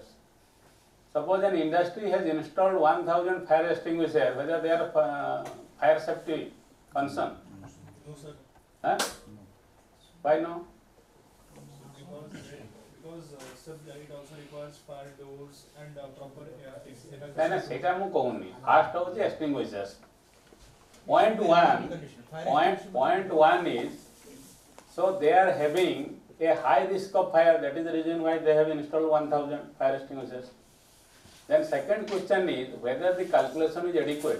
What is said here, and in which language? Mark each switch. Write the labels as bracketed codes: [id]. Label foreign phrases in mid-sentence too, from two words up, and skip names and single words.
[en] Suppose an industry has installed 1000 fire extinguishers, whether they are fire safety concern? No, sir. Huh? Why no? Because it also requires fire doors and proper air fixing. [or] ନାଇଁ ନା ସେଇଟା ମୁଁ କହୁନି ଫାଷ୍ଟ ହେଉଛି extinguishers. [en] Point one is, so they are having a high risk of fire, that is the reason why they have installed 1000 fire extinguishers. Then second question is whether the calculation is adequate.